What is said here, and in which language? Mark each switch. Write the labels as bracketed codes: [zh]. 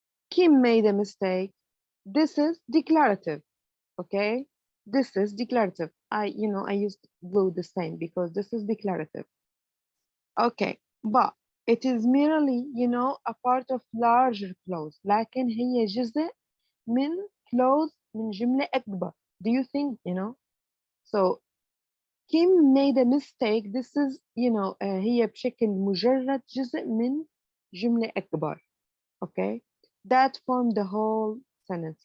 [en] Kim made a mistake. This is declarative, okay? This is declarative. I used blue the same because this is declarative. Okay, but it is merely, a part of larger clause. [ar] لكن هي جزء من clause من جملة أكبر. [en] Do you think, So, Kim made a mistake. This is, [ar] هي بشكل مجرد جزء من جملة أكبر. [en] Okay? That form the whole sentence.